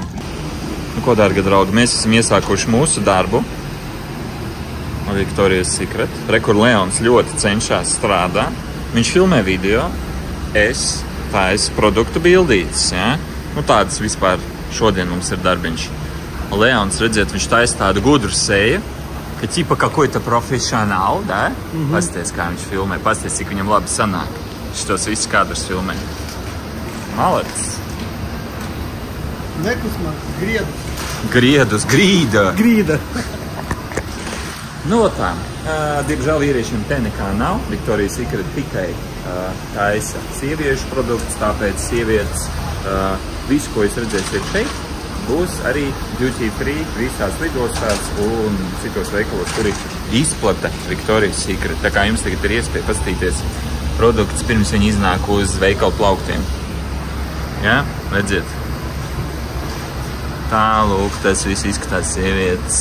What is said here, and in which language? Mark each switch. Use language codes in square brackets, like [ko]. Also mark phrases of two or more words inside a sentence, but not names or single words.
[lv] Nu, ko, dārga draugi, mēs esam iesākuši mūsu darbu Victoria's Secret. Re, kur Leons ļoti cenšas strādāt. Viņš filmē video, es taisu produktu bildītes, ja? Nu, tādas vispār šodien mums ir darbiņš. Leons, redziet, viņš taisa tādu gudru seju, ka [ru] типа какой-то [lv] profesionāli, da? Pasties, kā viņš filmē, pasties, cik viņam labi sanāk. Šitos visus kadrus filmē. Malacis. Nekusmā, Grīda. Grīda. Nu, tā. Diemžēl vīriešiem te nekā nav. Victoria's Secret tikai taisa sieviešu produktus, tāpēc sievietes visu, ko jūs redzēsiet šeit, būs arī [en] duty free [lv] visās lidostās un citos veikalos, kuri izplata Victoria's Secret. Tā kā jums tagad ir iespēja paskatīties produktus, pirms viņi iznāk uz veikalu plauktiem. Ja? Redziet? Tā, lūk, tas viss izskatās sievietes.